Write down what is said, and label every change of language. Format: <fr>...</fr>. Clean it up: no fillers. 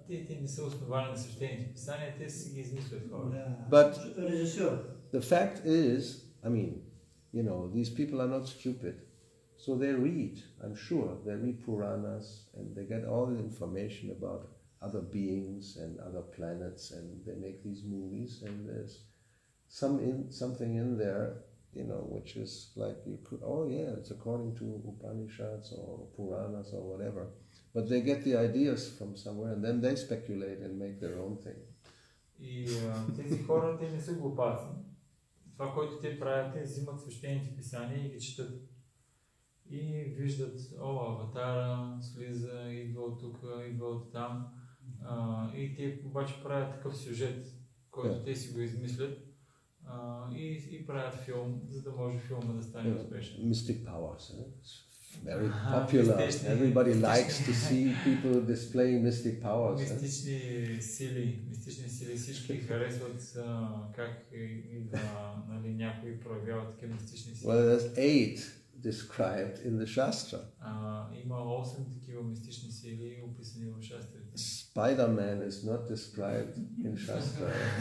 <bg>Те не са основани на свещените писания, те си ги измислят хора.</bg> <en>But the fact is, I mean, you know, these people are not stupid. So they read, I'm sure, they read Puranas and they get all the information about other beings and other planets, and they make these movies, and there's something in there, you know, which is like you could, oh yeah, it's according to Upanishads or Puranas or whatever, but they get the ideas from somewhere and then they speculate and make their own thing.</en> <bg>И тези хора, те не са глупаци. Това, което те правят, те взимат свещените писания и ги четат. И виждат, аватара слиза, идва от тук, идва от там. И те обаче правят такъв сюжет, който те си го измислят и правят филм, за да може филма да стане успешен.</bg> <en>Mystic powers, very popular. Everybody likes to see people displaying mystic powers.</en> <bg>Мистични сили, всички харесват как идва, нали, някой проявява такива мистични сили.</bg> <en>Well, there's 8 described in the Shastra.</en> <bg>Има 8 такива мистични сили описани в шастрите.</bg> <en>Spider-Man is not described in Shastra.</en>